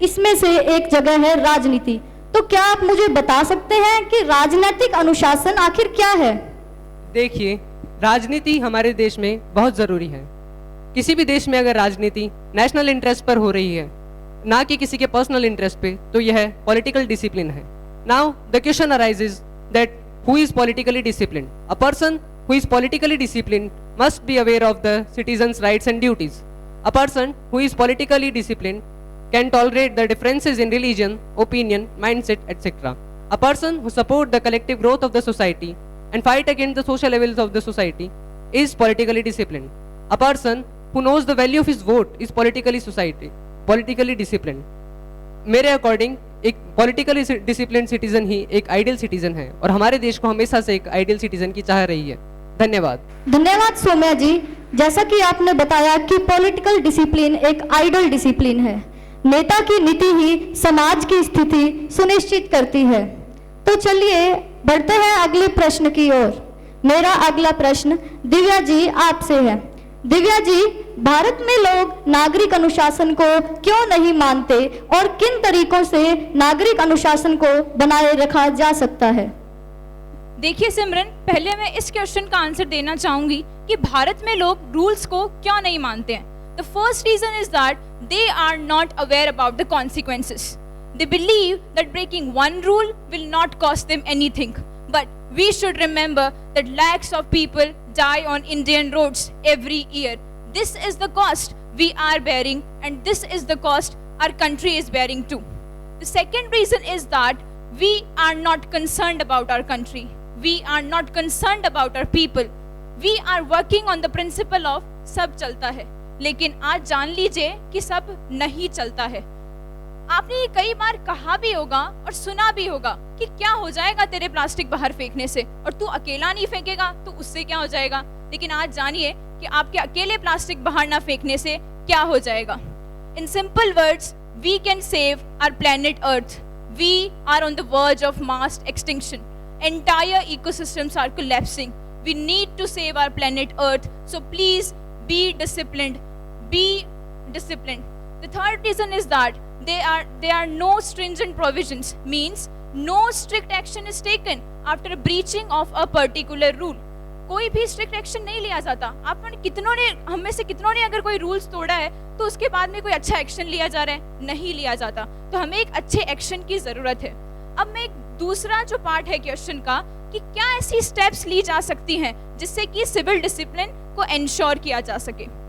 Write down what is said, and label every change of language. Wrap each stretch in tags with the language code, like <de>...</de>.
<hi>इसमें से एक जगह है राजनीति। तो क्या आप मुझे बता सकते हैं कि राजनीतिक अनुशासन आखिर क्या है? देखिए, राजनीति हमारे देश में बहुत जरूरी है। किसी भी देश में अगर राजनीति नेशनल इंटरेस्ट पर हो रही है, ना कि किसी के पर्सनल इंटरेस्ट पे, तो यह पॉलिटिकल डिसिप्लिन है।</hi> <en>Now the question arises that who is politically disciplined? A person who is politically disciplined must be aware of the citizens' rights and duties. A person who is politically disciplined can tolerate the differences in religion, opinion, mindset, etc. A person who supports the collective growth of the society and fight against the social evils of the society is politically disciplined. A person who knows the value of his vote is politically disciplined.</en> <hi>मेरे according एक politically discipline citizen ही एक ideal citizen है और हमारे देश को हमेशा से एक आइडियल सिटीजन की चाह रही है। धन्यवाद। धन्यवाद सौम्या जी। जैसा कि आपने बताया कि पॉलिटिकल डिसिप्लिन एक आइडियल डिसिप्लिन है, नेता की नीति ही समाज की स्थिति सुनिश्चित करती है। तो चलिए बढ़ते हैं अगले प्रश्न की ओर। मेरा अगला प्रश्न दिव्या जी आपसे है। दिव्या जी, भारत में लोग नागरिक अनुशासन को क्यों नहीं मानते और किन तरीकों से नागरिक अनुशासन को बनाए रखा जा सकता है? देखिए सिमरन, पहले मैं इस क्वेश्चन का आंसर देना चाहूंगी कि भारत में लोग रूल्स को क्यों नहीं मानते हैं।</hi> <en>The first reason is that they are not aware about the consequences. They believe that breaking one rule will not cost them anything. But we should remember that lakhs of people die on Indian roads every year. This is the cost we are bearing, and this is the cost our country is bearing too. The second reason is that we are not concerned about our country. We are not concerned about our people. We are working on the principle of</en> <hi>सब चलता है, लेकिन आज जान लीजिए कि सब नहीं चलता है। आपने ये कई बार कहा भी होगा और सुना भी होगा कि क्या हो जाएगा तेरे प्लास्टिक बाहर फेंकने से, और तू अकेला नहीं फेंकेगा तो उससे क्या हो जाएगा। लेकिन आज जानिए कि आपके अकेले प्लास्टिक बाहर ना फेंकने से क्या हो जाएगा।</hi> <en>In simple words, we can save our planet earth. We are on the verge of mass extinction. Entire ecosystems are collapsing. We need to save our planet earth, so please be disciplined, be disciplined. The third reason is that there are no stringent provisions, means no strict action is taken after breaching of a particular rule.</en> <hi>कोई भी</hi> <en>strict action</en> <hi>नहीं लिया जाता। हम में से कितनों ने अगर कोई रूल्स तोड़ा है तो उसके बाद में कोई अच्छा एक्शन लिया जा रहा है? नहीं लिया जाता। तो हमें एक अच्छे एक्शन की जरूरत है। अब मैं एक दूसरा जो पार्ट है क्वेश्चन का कि क्या ऐसी स्टेप्स ली जा सकती हैं जिससे कि सिविल डिसिप्लिन को इंश्योर किया जा सके।</hi>